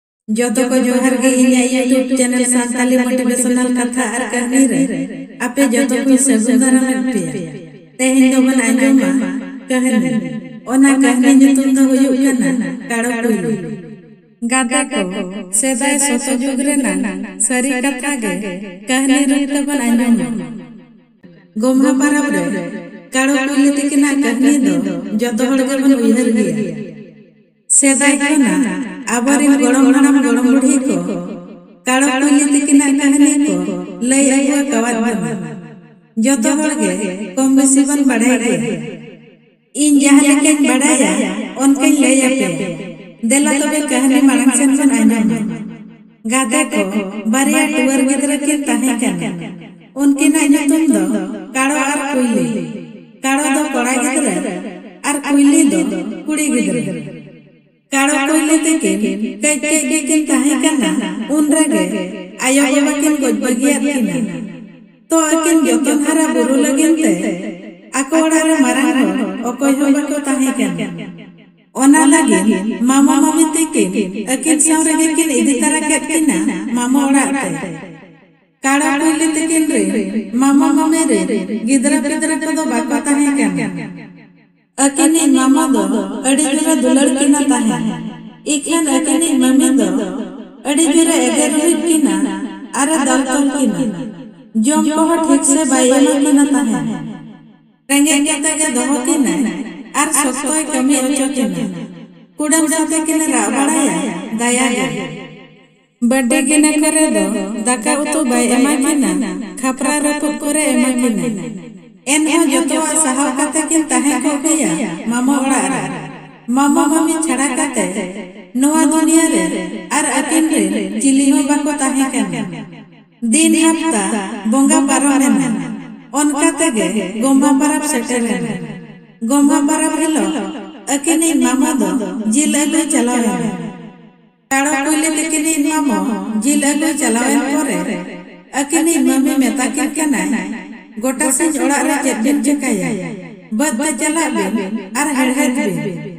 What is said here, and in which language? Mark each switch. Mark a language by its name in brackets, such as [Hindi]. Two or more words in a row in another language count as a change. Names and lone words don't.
[Santali] जोतो को जोहर गे इन्या [English] YouTube channel [Santali] सांताली मोटिवेशनल कथा और कहानी रे आपे जोतो को सगुंदरा में पे तेहिन दो बन आंजमा कहानी ओना कहानी nyutum दो हुयुग कना काड़ो कुइली गादा को सेदाय सोतो जुग रेना सरी कथा गे कहानी रूप ते बन आंजमा गोम्हा पाराब रे काड़ो कुइली तिकिना कहानी दो जोतो हड़ गे बन उयहर गिया सेदाय कोना आबरिन गोड़म हड़म गोड़म बुढ़ी को काड़ो कुइली तिकिना कहानी को लय आगुआ कवाद बना जोतो हड़ गे कम बेसी बन बढ़ाई गे इन जहां लेके बढ़ाया उनके लय पे देला तबे कहानी मांग सेन बन आंजमा गादा को बारिया टुवर गिदरा के ताहे कना उनके ना nyutum दो काड़ो और कुइली काड़ो दो कोड़ा गिदरा और कुइली दो कुड़ी गिदरा काड़ो कुइली तेकिन कई किन ताहे कना उन रगे आयो बाबा किन गोज बगिया किना तो अकिन जोतन हरा बुरु लगिन ते आको ओड़ा रे मारांग ओकोय हो बाको ताहे कना ओना लगिन मामा मामी तेकिन अकिन साव रगे किन इदी तारा केत किना मामा ओड़ा ते काड़ो कुइली तेकिन रे मामा मामे रे गिदरा पिदरा को दो बाको ताहे कना अकिनी मामा दो अड़ी जुरा दुलड़ किना ताहे इखन अकिनी मम्मी दो अड़ी जुरा एगर रुहित किना अरे दल तल किना जोम को ठीक से बायमा किना ताहे रंगे केते के दोहो किना आर सख्तोय कमी ओचो किना कुडम साथे किना रा बड़ाया दया गे बर्थडे किना करे दो दाका उतु बायमा किना खपरा रपुत करे एमा किना एन हो जोतवा सहाव काते किन ताहे को गया मामा ओड़ा रा मामा मामी छड़ा काते नोआ दुनिया रे आर अकिन रे चिली हो बाको ताहे कना दिन हफ्ता बोंगा पारमेना ओनका तेगे गोम्हा पाराब सेटेलेना गोम्हा पाराब हेलो अकिनी मामा दो जिल अगु चलावेना काड़ो कुइली तेकिनी मामा जिल अगु चलावेन परे अकिनी मम्मी मेता किन कना गोटा से ओड़ा रे चेदिन चकाया बद चला बिन आर हेड़हेड बिन